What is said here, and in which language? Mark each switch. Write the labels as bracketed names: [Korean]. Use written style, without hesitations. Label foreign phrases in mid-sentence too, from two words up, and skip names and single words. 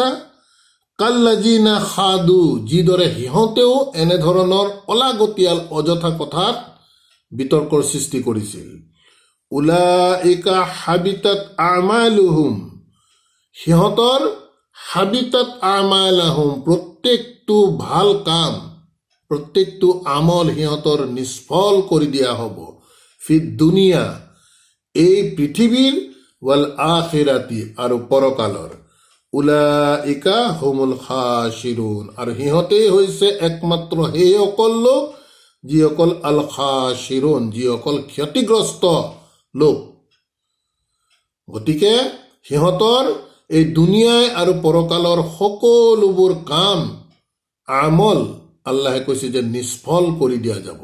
[Arabic] كالذي خاضوا [Assamese] যিদৰে সিহঁতেও এনেধৰণৰ অলাগতিয়াল অযথা কথাত বিতৰ্কৰ সৃষ্টি কৰিছিল। [Arabic] أولئك حبطت أعمالهم [Assamese] সিহঁতৰ [Arabic] حبطت أعمالهم [Assamese] প্ৰত্যেকটো ভাল কাম প্ৰত্যেকটো আমল সিহঁতৰ নিষ্ফল কৰি দিয়া হ'ব। [Arabic] في الدنيا [Assamese] এই পৃথিৱীৰ [Arabic] والآخرة [Assamese] আৰু পৰকালৰ। [Arabic] أولئك هم الخاسرون [Assamese] আৰু সিহঁতেই হৈছে একমাত্ৰ সেইসকল লোক যিসকল [Arabic] الخاسرون [Assamese] যিসকল ক্ষতিগ্ৰস্ত লোক। গতিকে সিহঁতৰ এই দুনিয়াই আৰু পৰকালৰ সকলোবোৰ কাম আমল আল্লাহে কৈছে যে নিষ্ফল কৰি দিয়া যাব।